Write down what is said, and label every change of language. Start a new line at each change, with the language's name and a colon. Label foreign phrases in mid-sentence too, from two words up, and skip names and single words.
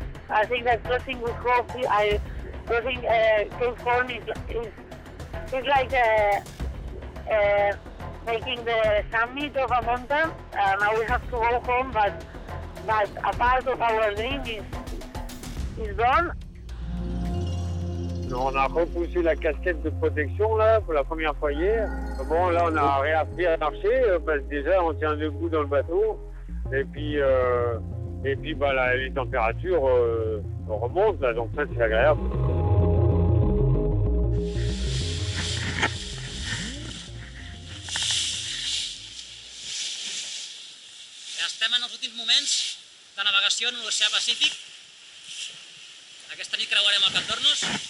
English: I think that crossing with crossing Cape Horn is like making the summit of a mountain. Now we have to go home, but a part of our dream is gone.
French: On a repoussé la casquette de protection là pour la première fois hier. Bon, là on a réappris à marcher parce que déjà on tient debout dans le bateau et puis bah, les températures remontent là, donc ça c'est agréable.
Catalan: Estem en els últims moments de navegació en l'oceà Pacífic. Aquesta nit creuarem el Cap d'Hornos.